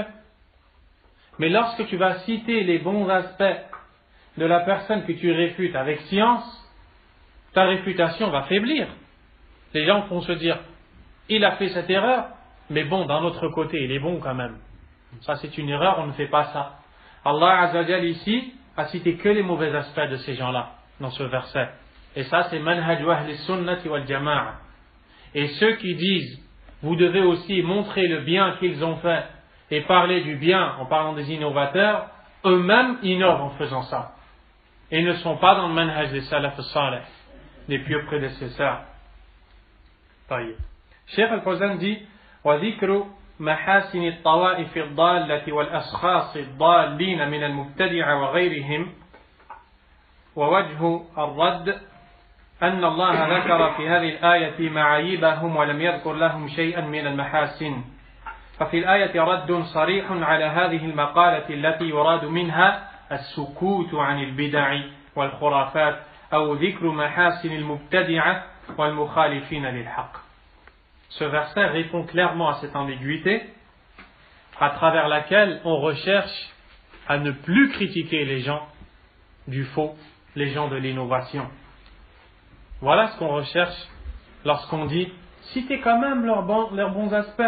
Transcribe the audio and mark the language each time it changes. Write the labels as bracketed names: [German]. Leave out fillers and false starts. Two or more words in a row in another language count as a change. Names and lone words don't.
[French] Mais lorsque tu vas citer les bons aspects de la personne que tu réfutes avec science, ta réfutation va faiblir. Les gens vont se dire: il a fait cette erreur, mais bon, d'un autre côté, il est bon quand même. Ça, c'est une erreur, on ne fait pas ça. [Arabic] الله عز وجل [French] ici a cité que les mauvais aspects de ces gens-là dans ce verset. Et ça, c'est [Arabic] منهج أهل السنة والجماعة. [French] Et ceux qui disent: vous devez aussi montrer le bien qu'ils ont fait et parler du bien en parlant des innovateurs, eux-mêmes innovent en faisant ça. Et ne sont pas dans le manhaj des [Arabic] السلف الصالح, [French] des pieux prédécesseurs. Cheikh Al-Fawzan dit: [Arabic] وذكر محاسن الطوائف الضالة والأشخاص الضالين من المبتدعة وغيرهم. ووجه الرد أن الله ذكر في هذه الآية معايبهم ولم يذكر لهم شيئا من المحاسن. ففي الآية رد صريح على هذه المقالة التي يراد منها السكوت عن البدع والخرافات أو ذكر محاسن المبتدعة والمخالفين للحق. [French] Ce verset répond clairement à cette ambiguïté à travers laquelle on recherche à ne plus critiquer les gens du faux, les gens de l'innovation. Voilà ce qu'on recherche lorsqu'on dit: citez quand même leurs bons aspects.